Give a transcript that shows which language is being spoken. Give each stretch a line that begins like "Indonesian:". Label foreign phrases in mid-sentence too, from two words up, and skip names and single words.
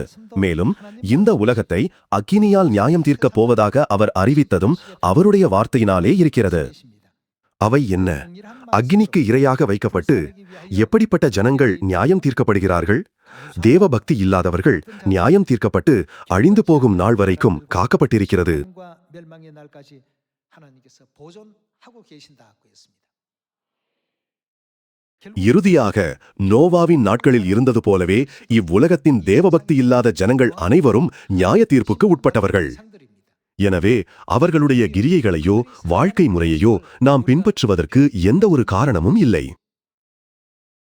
Tamil: மேலும் இந்த உலகத்தை அக்கினியால் நியாயம் தீர்க்கப் போவதாக அவர் அறிவித்ததும் அவருடைய வார்த்தையினாலே இருக்கிறது. அவை என்ன? அக்கினிக்கு இரையாக வைக்கப்பட்டு எப்படிப்பட்ட ஜனங்கள் நியாயம் தீர்க்கப்படுகிறார்கள்? தேவபக்தி இல்லாதவர்கள் நியாயம் தீர்க்கப்பட்டு அழிந்து போகும் நாள் வரைக்கும் காக்கப்பட்டிருக்கிறது.
Korean: 과 멸망의 날까지 하나님께서 보존하고 계신다고 했습니다.
Tamil: இறுதியாக நோவாவின் நாட்களில் இருந்தது போலவே இவ்வுலகத்தின் தேவபக்தி இல்லாத ஜனங்கள் அனைவரும் நியாய தீர்ப்புக்கு உட்பட்டவர்கள். எனவே அவர்களுடைய கிரியைகளையோ வாழ்க்கை முறையையோ நாம் பின்பற்றுவதற்கு எந்த ஒரு காரணமும் இல்லை.